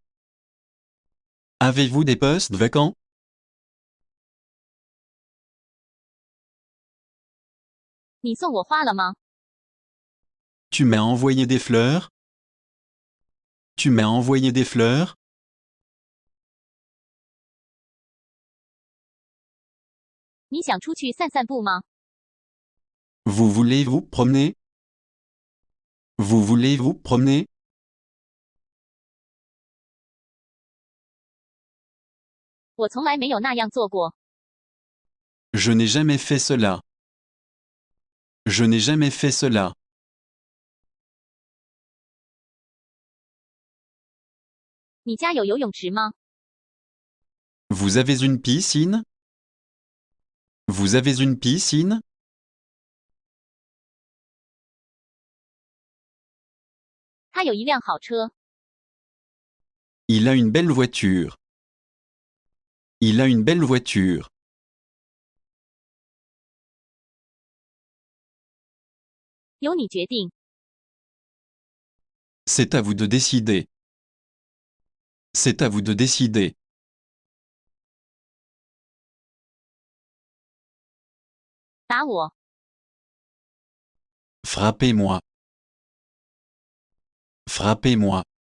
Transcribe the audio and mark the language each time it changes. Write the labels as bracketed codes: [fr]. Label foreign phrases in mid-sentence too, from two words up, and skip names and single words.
[fr] Avez-vous des postes vacants? [zh] 你送我花了吗？ [fr] Tu m'as envoyé des fleurs? Tu m'as envoyé des fleurs? [zh] 你想出去散散步吗？ [fr] Vous voulez vous promener? Vous voulez vous promener? [zh] 我从来没有那样做过。 [fr] Je n'ai jamais fait cela. Je n'ai jamais fait cela. [zh] 你家有游泳池吗？ [fr] Vous avez une piscine? Vous avez une piscine? [zh] 他有一辆好车。 [fr] Il a une belle voiture. Il a une belle voiture. [zh] 由你决定。 [fr] C'est à vous de décider. C'est à vous de décider. [zh] 打我。 [fr] Frappez-moi. Frappez-moi.